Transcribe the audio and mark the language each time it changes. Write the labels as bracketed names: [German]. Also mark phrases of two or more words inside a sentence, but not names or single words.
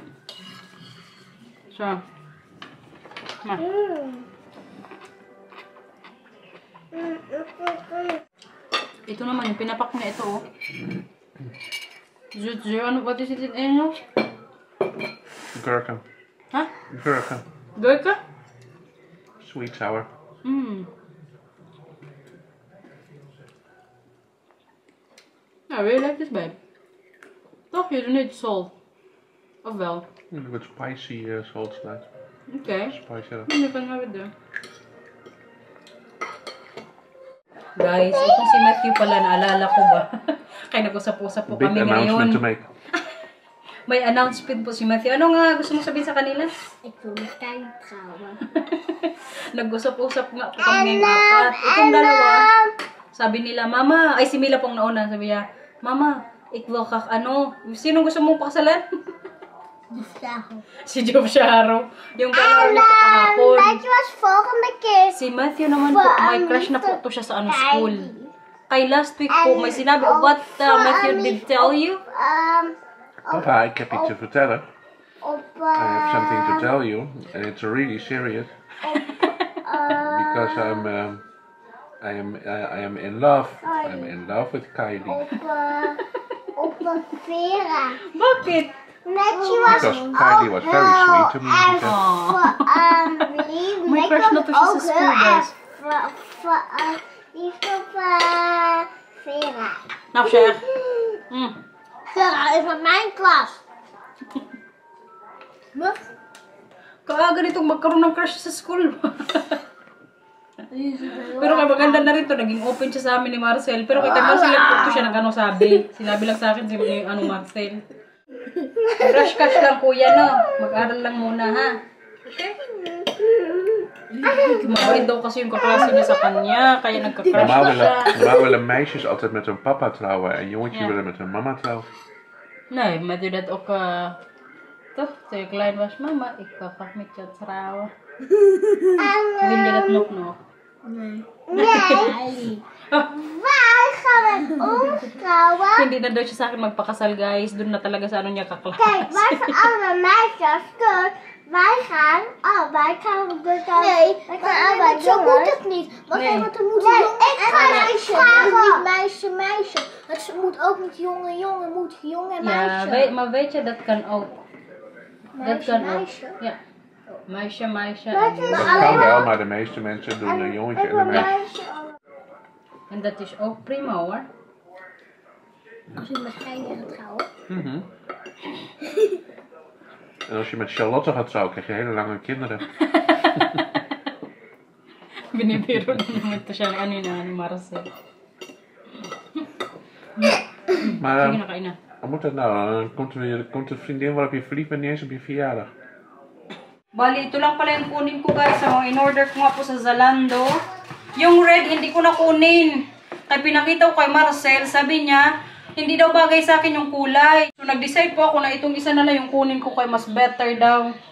[Filipino] So. Ma. Ito naman, yung pinapak na ito, oh. Ano ba ito sitin? Ano? Gurkha. Ha? Gurkha. Gurkha? [English] Sweet sour. I really like this, babe. Toch, you don't need salt. [Dutch] Of wel? Een wat [English] spicy salt tonight. Okay. Spicy. You can have it there. [Filipino] Guys, itong si Matthew pala, naalala ko ba? Kaya nag-usap-usap po [English] Big [Filipino] kami [English] announcement to [Filipino] ngayon. [English] make. [Filipino] May announcement po si Matthew. Ano nga gusto mong sabihin sa kanila? [Dutch] Ik wil met Kyle trouwen. [Filipino] Nag-usap-usap nga po kami ngayong apat. Itong dalawa, sabi nila, Mama, ay si Mila pong nauna, sabi niya, Mama, ikwaw ka, sino gusto mong pakasalan? Si Job Sharo. Yung kalaw niya po kahapon. [Dutch] Weet je wat volgende keer? [Filipino] Si Matthew naman po, may crush na po to siya sa school. Kay [English] last week [Filipino] po, may sinabi, [English] what Matthew did tell you? [Dutch] Papa, ik heb iets te vertellen. Op, [English] I have something to tell you, and it's really serious. Because I am in love. I'm in love with Kylie. [Dutch] op Vera. [Filipino] Bakit? [English] Matthew was Because Kylie was very sweet to me. She said, [Filipino] May crush na to siya sa school, guys. [Dutch] Liefde op Vera. Nou, zeg. Vera is van mijn klas. Wat? [Filipino] Kaaga nitong magkaroon ng crush sa school. Pero kay maganda na rin to, naging open siya sa amin ni Marcel. Pero kay Marcel lang po siya nag sabi. Sinabi lang sa akin si Marcel. Crush lang kuya, no? Mag-aral lang muna, ha? Okay? Mabait daw kasi yung kaklase niya sa kanya, kaya nagka-crush na siya. [Dutch] Normaal willen meisjes altijd met hun papa trouwen en jongetjes willen met hun mama trouwen. Nee, maar doe dat ook, toch? Toen je klein was, mama, ik wil graag met jou trouwen. Wil je dat nog? Nee. Waar gaan we ons trouwen? [Filipino] Hindi na daw siya sa akin magpakasal, guys. Doon na talaga sa ano niya kaklase. [Dutch] Kijk, wij zijn allemaal meisjes. Dus wij gaan dus dan... Nee, zo moet het niet. Want, Nee. want er moet jongen en meisje. Niet meisje, meisje. Het moet ook niet jongen, moet jongen en meisje. Ja, maar weet je, dat kan ook. Dat kan ook. meisje. Ja. Meisje. Dat kan wel, maar de meeste mensen doen een jongetje en een meisje. En dat is ook prima, hoor. Als je met Kyle gaat trouwen. Mhm. En als je met Charlotte gaat trouwen, krijg je hele lange kinderen. [Filipino] Binibiro na naman ito siya ni Marcel. [Dutch] Maar [Filipino] Sige na, kain na. [Dutch] wat moet dat nou? Dan komt de vriendin waarop je verliefd bent niet eens op je verjaardag. [Filipino] Bali, ito lang pala yung kunin ko, guys. So, in-order ko nga po sa Zalando. Yung red, hindi ko na kunin. Kaya pinakita ko kay Marcel, sabi niya, hindi daw bagay sa akin yung kulay. So, nag-decide po ako na itong isa na lang yung kunin ko kay mas better daw.